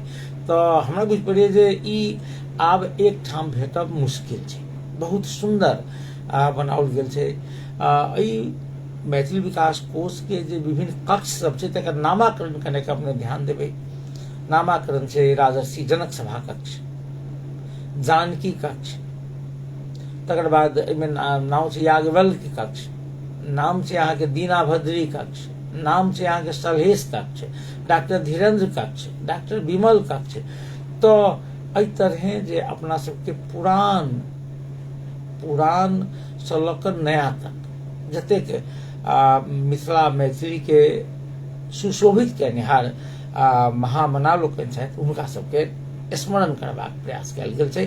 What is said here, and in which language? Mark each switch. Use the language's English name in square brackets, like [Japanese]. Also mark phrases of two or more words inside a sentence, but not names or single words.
[Maithili] तो हमरा बुझ पड़िए जे ई आब एक ठाम भेटब मुश्किल छै। बहुत सुंदर बनाओल गेल छै। मैथिली विकास कोष के जे विभिन्न कक्ष सब छै तकर नामाकरण कने के अपने ध्यान देबै। नामाकरण छै राजर्षि जनक सभा कक्ष, जानकी कक्ष, तकर बाद एहिमे नाम छै याज्ञवल्क्य कक्ष, नाम छै अहाँके दीनाभद्री कक्ष, नाम छै अहाँके सलहेश कक्ष, डॉक्टर धीरेन्द्र कक्ष, डॉक्टर विमल कक्ष। तो एहि तरह जे अपना सबके पुरान से लऽ नया तक जतेक मिथिला मैथिली के सुशोभित केनिहार महामना लोकनि छथि, हुनका सबके स्मरण करबाक प्रयास कयल गेल छै।